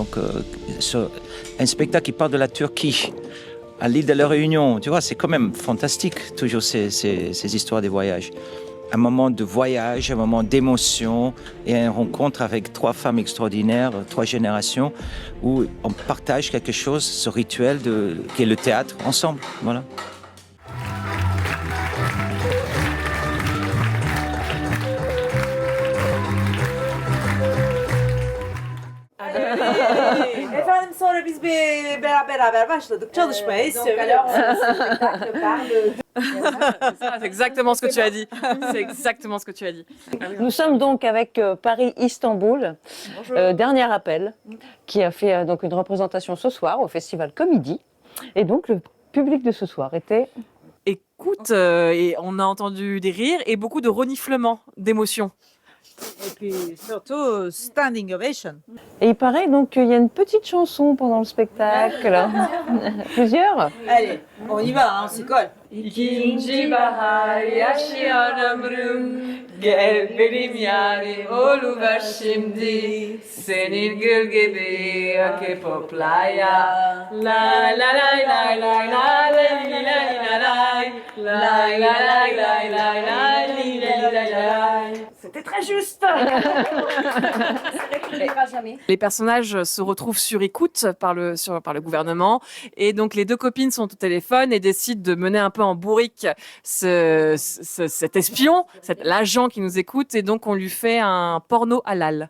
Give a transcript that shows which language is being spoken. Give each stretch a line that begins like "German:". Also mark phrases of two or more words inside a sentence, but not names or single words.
French: Donc, un spectacle qui parle de la Turquie, à l'île de la Réunion, tu vois, c'est quand même fantastique, toujours ces histoires des voyages. Un moment de voyage, un moment d'émotion et une rencontre avec 3 femmes extraordinaires, 3 générations, où on partage quelque chose, ce rituel qui est le théâtre, ensemble. Voilà.
Turkish: Efendim sonra biz beraber başladık çalışmaya.
French: C'est exactement ce que tu as dit. C'est exactement ce que tu as dit. Nous sommes donc avec Paris-Istanbul, dernier appel, qui a fait donc une représentation ce soir au Festival Comédie. Et donc le public de ce soir était... Et écoute et on a entendu des rires et beaucoup de reniflements d'émotions. Et puis surtout,
English: standing ovation.
French: Et il paraît donc qu'il y a une petite chanson pendant le spectacle. Plusieurs. Allez, on y va, on s'y colle.
Turkish: İkinci bahar yaşayan ömrüm, gel benim yarim oluver şimdi, senin gül gibi akıp hoplaya. La la la la la la la la la la.
French: C'était très juste. Les personnages se retrouvent sur écoute par le gouvernement et donc les deux copines sont au téléphone et décident de mener un peu en bourrique cet espion, l'agent qui nous écoute et donc on lui fait un porno halal.